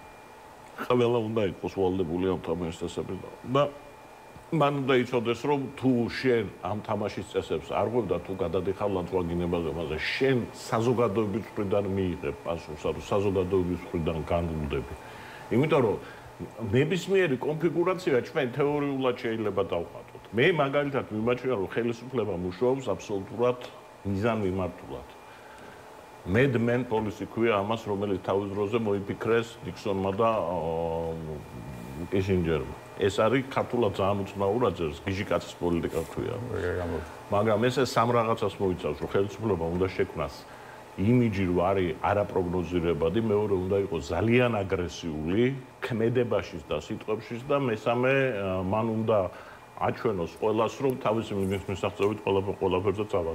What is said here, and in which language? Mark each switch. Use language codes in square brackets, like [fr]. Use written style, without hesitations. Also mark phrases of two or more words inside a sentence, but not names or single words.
[ka] ყველა უნდა იყოს ვალდებული ამ თამაშის წესებზე და მან უნდა იცოდეს, რომ თუ შენ ამ თამაშის წესებს არ ღვევდა, თუ გადადიხარ ლანძღვაგინებაზე, მაგრამ შენ საზოგადოების მხრიდან მიიღებ პასუხს, ანუ საზოგადოების მხრიდან განვლდები. იმიტომ რომ ნებისმიერი კონფიგურაცია ჩვენ თეორიულად შეიძლება დავხატოთ. მე მაგალითად მიმაჩნია რომ ხელისუფლება მუშაობს აბსოლუტურად მიზანმიმართულად. [en] Mad Men policy [ka] ქვია ამას, რომელიც თავის დროზე მოიფიქრეს ნიქსონმა და კისინჯერმა. ეს არის ქართულად ძალიან უცნაურად გიჟიკაცის პოლიტიკა ქვია. მაგრამ ეს სამ რაღაცას მოიცავს, რომ ხელისუფლება უნდა შექმნას იმიჯი რომ არის არაპროგნოზირებადი, მეორე უნდა იყოს ძალიან აგრესიული ქმედებაშიც და სიტყვებშიც და მესამე მან უნდა აჩვენოს ყველას, რომ თავისი მისაღწევით ყველაფერზე წავა.